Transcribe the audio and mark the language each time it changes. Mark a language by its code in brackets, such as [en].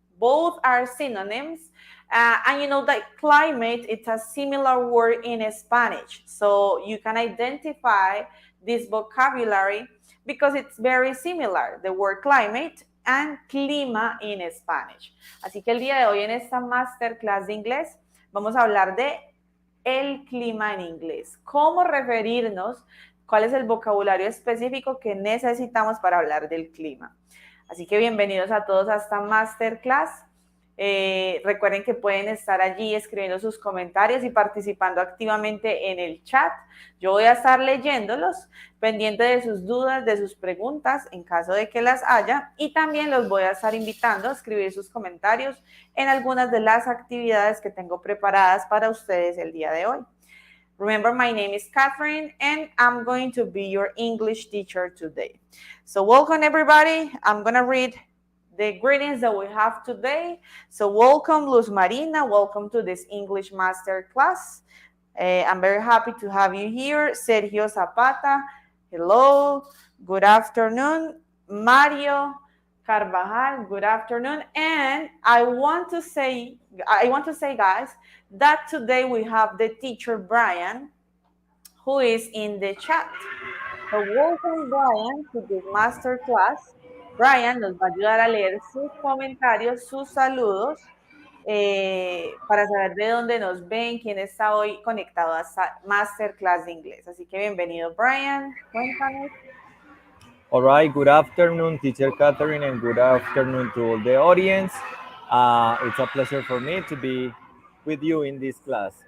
[en] Both are synonyms. And you know that climate, it's a similar word in Spanish. So you can identify this vocabulary because it's very similar, the word climate and clima in Spanish. [es] Así que el día de hoy en esta Masterclass de inglés vamos a hablar de el clima en inglés. ¿Cómo referirnos? ¿Cuál es el vocabulario específico que necesitamos para hablar del clima? Así que bienvenidos a todos a esta Masterclass. Recuerden que pueden estar allí escribiendo sus comentarios y participando activamente en el chat. Yo voy a estar leyéndolos, pendiente de sus dudas, de sus preguntas, en caso de que las haya, y también los voy a estar invitando a escribir sus comentarios en algunas de las actividades que tengo preparadas para ustedes el día de hoy. [en] Remember, my name is Katherine, and I'm going to be your English teacher today. So welcome, everybody. I'm going to read the greetings that we have today. So welcome, Luz Marina. Welcome to this English Master Class. I'm very happy to have you here. Sergio Zapata, hello. Good afternoon. Mario Carvajal, good afternoon. And I want to say, guys, that today we have the teacher Brian, who is in the chat. So welcome, Brian, to this master class. [es] Brian nos va a ayudar a leer sus comentarios, sus saludos, para saber de dónde nos ven, quién está hoy conectado a esta masterclass de inglés. Así que bienvenido, Brian. Cuéntanos. [en] All right, good afternoon, teacher Katherine, and good afternoon to all the audience. It's a pleasure for me to be with you in this class.